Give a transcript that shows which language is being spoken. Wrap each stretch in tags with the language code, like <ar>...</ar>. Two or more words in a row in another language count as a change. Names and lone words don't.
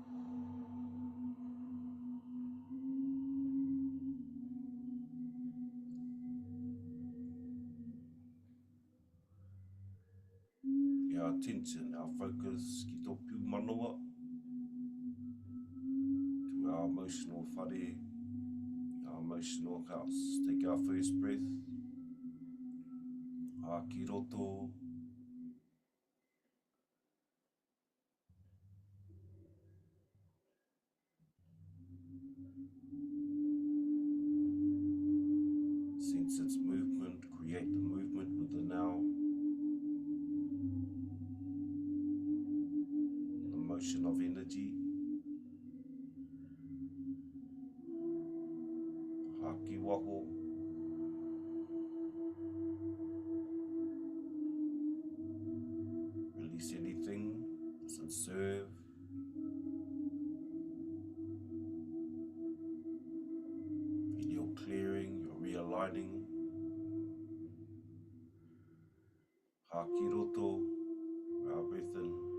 <en>Our attention, our focus,</en> <mi>ki tō pū manawa.</mi> <en>To our emotional whare, our emotional house. Take our first breath.</en> <mi>Haki roto.</mi> <en>Sense its movement, create the movement with the now. The motion of energy.</en> <mi>Haki waho.</mi> <en>Release anything that doesn't serve. Feel your clearing, your realigning.</en> <mi>Haki roto,</mi> <en>our breath in.</en>